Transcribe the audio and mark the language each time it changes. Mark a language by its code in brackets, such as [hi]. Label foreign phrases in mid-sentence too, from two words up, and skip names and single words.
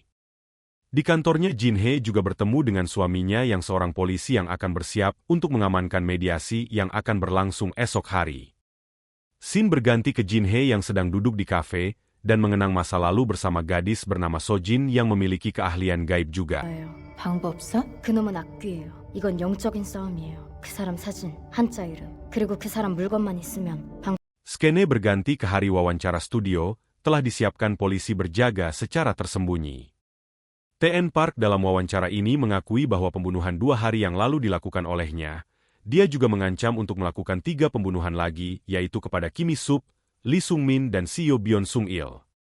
[id] Di kantornya Jin Hee juga bertemu dengan suaminya yang seorang polisi yang akan bersiap untuk mengamankan mediasi yang akan berlangsung esok hari. Scene berganti ke Jin Hee yang sedang duduk di kafe dan mengenang masa lalu bersama gadis bernama Sojin yang memiliki keahlian gaib juga. [ko] 방법사? 그놈은 악귀예요. 이건 영적인 싸움이에요. 그 사람 사진, 한자 이름, 그리고 그 사람 물건만 있으면 [id] Skene berganti ke hari wawancara studio, telah disiapkan polisi berjaga secara tersembunyi. TN Park dalam wawancara ini mengakui bahwa pembunuhan 2 hari yang lalu dilakukan olehnya. Dia juga mengancam untuk melakukan 3 pembunuhan lagi, yaitu kepada Kim Mi-sup, Lee Sung-min dan Seo Byun Sung-il.